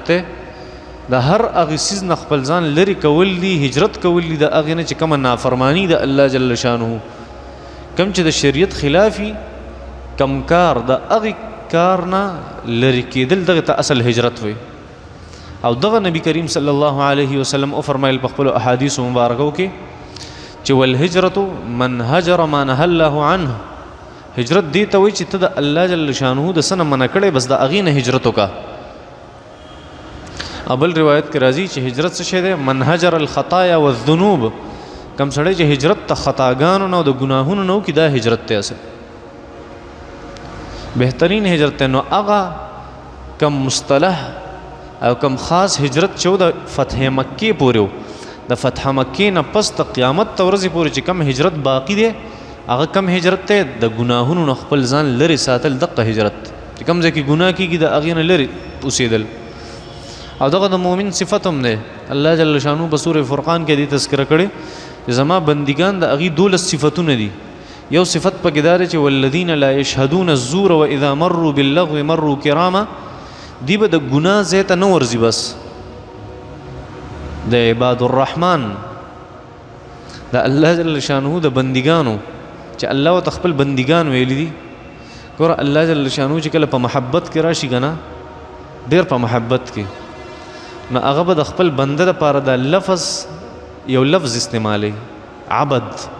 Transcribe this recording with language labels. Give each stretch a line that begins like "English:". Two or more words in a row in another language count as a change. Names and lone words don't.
Pashto: ته د هر هغه سیز نه خپل ځان لري کول دي هجرت کول دي د هغه نه چې کومه نافرمانی د الله
Arabic: جل شانه
Pashto: کم چې د شریعت خلافي کم کار د هغه کار نه لري کېدل دغه ته اصل هجرت وي او دغه نبی کریم
Arabic: صلی الله علیه وسلم
Pashto: او فرمایل په خپل احادیث مبارکو کې چې
Arabic: والهجرت من هجر ما نهى الله عنه
Pashto: هجرت دی ته وي چې ته د الله
Arabic: جل شانه
Pashto: د سنه منع کړي بس د اغې نه هجرت وکا ابل روایت کې راځي چې هجرت څه شی دی
Arabic: من هجر الخطايا والذنوب
Pashto: کم سړی چې هجرت ته خطاګانو نه او د ګناهونو نه کې دا هجرت ته اصل بهترین هجرت نو هغه کم مصطلح او کم خاص هجرت چې د فتح مکه پورې د فتح مکه نه پس د قیامت ورځې پورې چې کم هجرت باقی دی هغه کم هجرت ته د ګناهونو نه خپل ځان لري ساتل دغه هجرت چې کم ځکه ګناه کیږي د هغې نه لري اوسېدل او دغه د مؤمن صفت هم دی الله
Arabic: جل شانو
Pashto: په سورې فرقان کې دې تذکره کړې چې زما بندګان د هغې 12 صفتونه دي یو صفت پکې دا دی چې
Arabic: والذین لا یشهدون الزور واذا مروا باللغو مروا کراما
Pashto: دی به د ګناه ځای ته نه ورځي بس د
Arabic: عباد الرحمن
Pashto: د الله
Arabic: جل شانه
Pashto: د بندګانو چې الله او خپل بندګان ویلي دي ګوره الله
Arabic: جل شانه
Pashto: چې کله په محبت کې راشي کنه ډېر په محبت کې نو هغه به د خپل بنده لپاره د لفظ یو لفظ استعمالي عبد